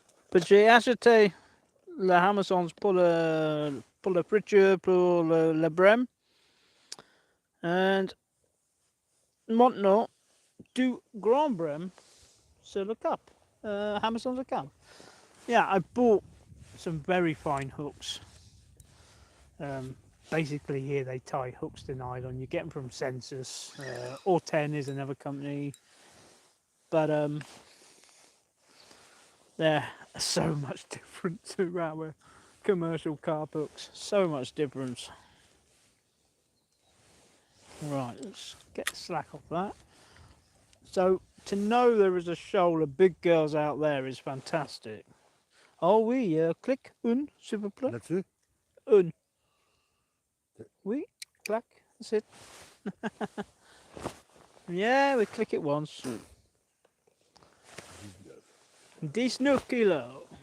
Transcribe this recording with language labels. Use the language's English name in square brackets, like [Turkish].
[English] But [French] j'ai acheté la hameçons pour la friture, pour le bream. [English] And [French] maintenant, du grand bream sur le carp. Hameçons le carp. [English] Yeah, I bought some very fine hooks. Basically here they tie hooks to nylon. You get them from Census, or 10 is another company. But they're so much different to our commercial carp hooks. So much difference. Right, let's get the slack off that. So to know there is a shoal of big girls out there is fantastic. [French] Oh oui, click un, s'il vous plaît. Là-dessus? Un. Oui, clack, [English] that's it. Yeah, we click it once. 19 kilos.